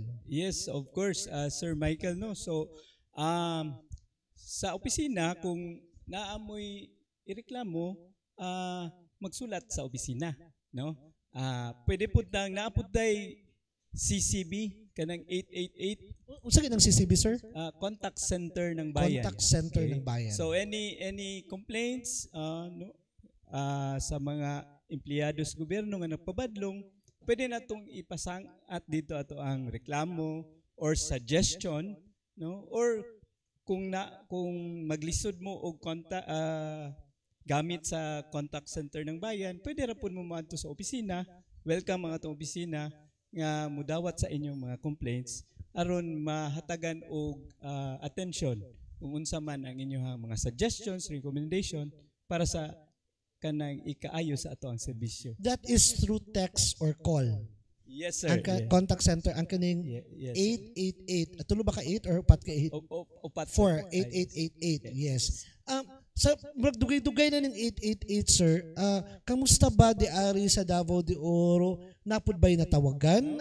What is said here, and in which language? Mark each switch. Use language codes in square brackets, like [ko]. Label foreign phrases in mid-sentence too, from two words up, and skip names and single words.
[en] Yes, of course, [ceb] Sir Michael, no. So sa opisina kung naamoy ireklamo, magsulat sa opisina, no. Pwede pud nang naapod tay CCB kanang 888 Unsa gid ang CCB, sir? contact center ng bayan. Contact center ng bayan. So any complaints sa mga empleyado sa gobyerno nga nagpabadlong, pwede natong ipasang at dito ato ang reklamo or suggestion, no, or kung maglisod mo og gamit sa contact center ng bayan, pwede ra pud mo moadto sa opisina. Welcome ang atong opisina nga mudawat sa inyong mga complaints aron mahatagan og attention kung unsa man ang inyong mga suggestions, recommendation para sa kanang ikaayo sa ato ang serbisyo. [en] That is through text or call. [ceb] Yes, sir. Ang contact center ang kaning Yes. 888. Tulo ba ka 8 or upat ka 8? Upat 4 8888. Yes. Sa dugay-dugay na ning 888, sir. Kamusta ba di ari sa Davao de Oro? Napud ba'y natawagan?